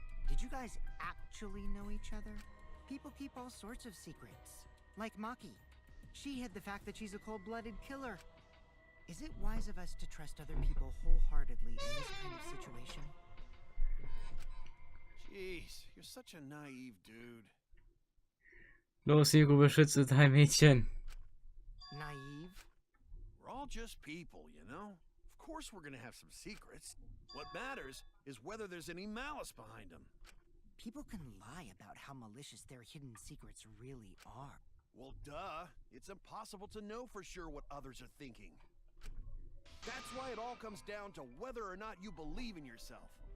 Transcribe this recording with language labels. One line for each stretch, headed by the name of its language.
English: Did you guys actually know each other? People keep all sorts of secrets. Like Maki. She hid the fact that she's a cold-blooded killer. Is it wise of us to trust other people wholeheartedly in this kind of situation? Jeez, you're such a naive dude.
German: Los, Hugo, beschütze dein Mädchen.
English: Naive? We're all just people, you know? Of course we're gonna have some secrets. What matters is whether there's any malice behind them. People can lie about how malicious their hidden secrets really are. Well, duh. It's impossible to know for sure what others are thinking. That's why it all comes down to whether or not you believe in yourself.